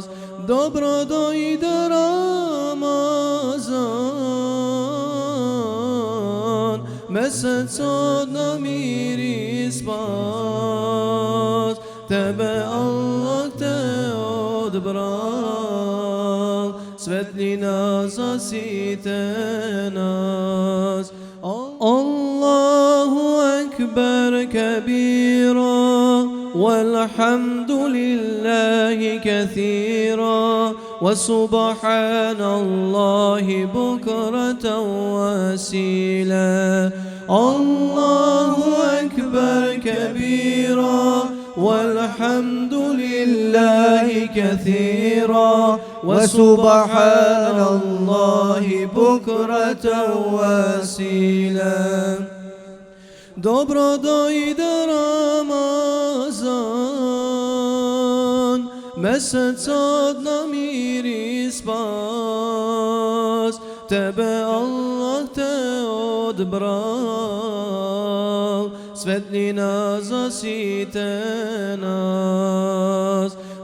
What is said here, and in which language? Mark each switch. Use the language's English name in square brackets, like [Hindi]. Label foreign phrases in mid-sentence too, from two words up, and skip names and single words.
[Macedonian] Добро дојде Рамазан, месец од намири спас, тебе Аллах те одбрал, светлина засите нас. [Arabic] الله أكبر كبيرا والحمد لله كثيرا وسبحان الله بكرة وأصيلا. الله أكبر كبيرا والحمد لله كثيرا وسبحان الله بكرة وأصيلا. [Macedonian] Добро дојде Рамазан, месец од намири спас, тебе Аллах те одбрал, светлина засите нас.